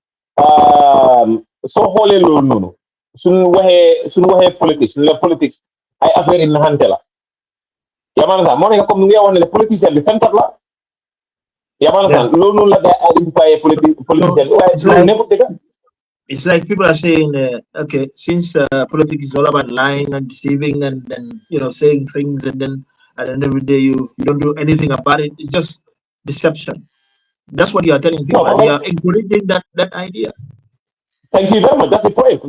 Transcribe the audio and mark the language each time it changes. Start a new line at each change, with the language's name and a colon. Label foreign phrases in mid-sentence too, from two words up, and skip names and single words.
Wolof: soo xoolee loolu noonu suñu waxee politique suñu la politique ay affaire yi naxante la yaa ma understand moo nekk comme ni nga wax ne politicien bi fenkat la yaa ma understand loolu noonu la gars yi identifié politicien bi waaye loolu nekkul dëgg.
English: It's like people are saying, okay, since politics is all about lying and deceiving and then saying things and then at the end of the day you don't do anything about it. It's just deception. That's what you are telling people, and you are encouraging that idea. Thank you very much. That's the point.